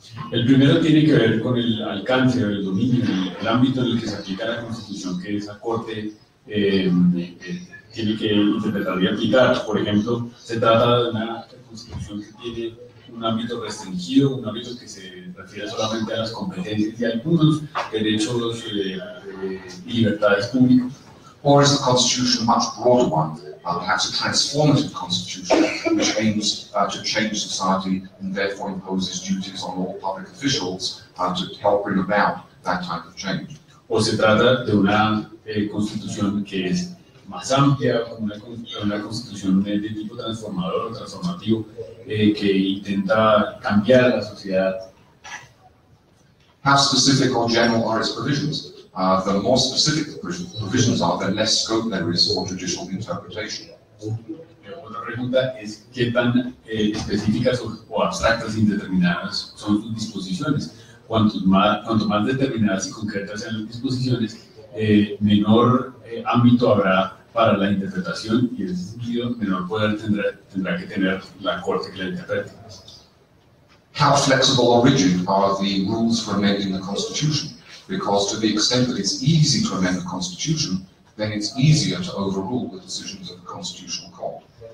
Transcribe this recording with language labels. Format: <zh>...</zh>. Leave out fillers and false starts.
<es>El primero tiene que ver con el alcance o el dominio, el ámbito en el que se aplica la Constitución que esa Corte tiene que interpretar y aplicar. Por ejemplo, se trata de una Constitución que tiene un ámbito restringido, un ámbito que se refiere solamente a las competencias y a algunos derechos y libertades públicos.</es> <en>Or is the Constitution a much broader one, perhaps a transformative Constitution which aims to change society and therefore imposes duties on all public officials to help bring about that type of change?</en> <es>O se trata de una Constitución que es más amplia, una Constitución de tipo transformador o transformativo que intenta cambiar la sociedad.</es> <en>How specific or general are its provisions? The more specific the provisions are, the less scope there is for judicial interpretation.</en> <es>Otra pregunta es qué tan específicas o abstractas e indeterminadas son sus disposiciones. Cuanto más determinadas y concretas sean las disposiciones, menor ámbito habrá para la interpretación y en ese sentido menor poder tendrá que tener la Corte que la interprete.</es> <en>How flexible or rigid are the rules for amending the Constitution? Because to the extent that it's easy to amend the Constitution, then it's easier to overrule the decisions of the Constitutional Court.</en>